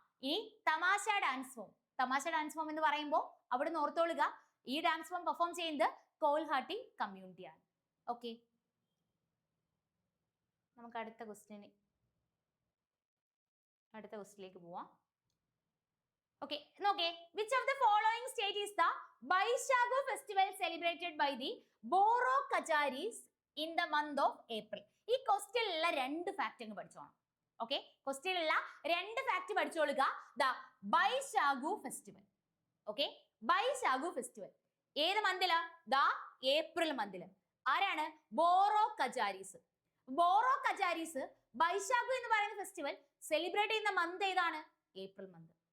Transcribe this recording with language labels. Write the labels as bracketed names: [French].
[Malayalam] ഈ തമാശ dance form, തമാശ ഡാൻസ് ഫോം എന്ന് പറയുമ്പോൾ അവിടെ നിന്ന് ഓർത്തോളുക, ഈ ഡാൻസ് ഫോം പെർഫോം ചെയ്യുന്നത് കോൽഹാട്ടി കമ്മ്യൂണിറ്റി ആണ്. ഓക്കെ, നമുക്ക് അടുത്ത ക്വസ്റ്റ്യനിലേക്ക് പോവാം. ഓക്കെ, നോക്കേ, [English] which of the following state is the Baishagu festival celebrated by the Boro Kacharis in the month of April? [Malayalam] ഈ ക്വസ്റ്റ്യനിലുള്ള രണ്ട് ഫാക്ട് അങ്ങ് പഠിച്ചോണം. ഓക്കെ, ക്വസ്റ്റ്യനിലുള്ള രണ്ട് fact പഠിച്ചോളുക. The ബൈശാഗു festival. Okay, ബൈശാഗു festival ഏത് മന്തില്? The April മന്തില്. ആരാണ്? ബോറോ കജാരീസ്. ബോറോ കജാരീസ് ബൈശാഗു എന്ന് പറയുന്ന festival celebrate ചെയ്യുന്ന month ഏതാണ്? April month.